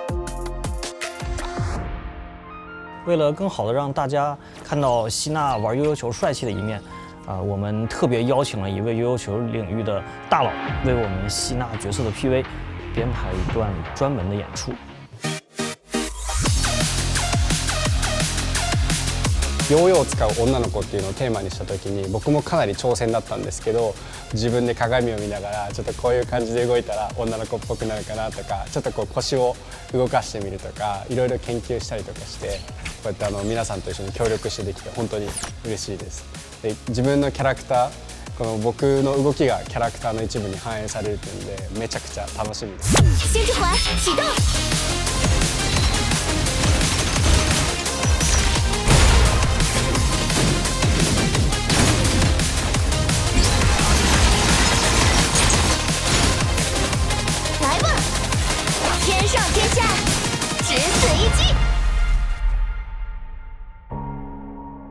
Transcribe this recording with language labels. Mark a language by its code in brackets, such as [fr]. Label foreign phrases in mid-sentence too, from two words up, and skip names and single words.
[zh] 为了更好的让大家看到希娜玩悠悠球帅气的一面，我们特别邀请了一位悠悠球领域的大佬，为我们希娜角色的 PV 编排一段专门的演出。 [ja] ヨーヨーを使う女の子っていうのをテーマにした時に僕もかなり挑戦だったんですけど、自分で鏡を見ながらちょっとこういう感じで動いたら女の子っぽくなるかなとか、ちょっとこう腰を動かしてみるとか、いろいろ研究したりとかして、こうやって皆さんと一緒に協力してできて本当に嬉しいです。で、自分のキャラクター、この僕の動きがキャラクターの一部に反映されるというのでめちゃくちゃ楽しみです。 [zh] 先之环启动。上天下，只此一击。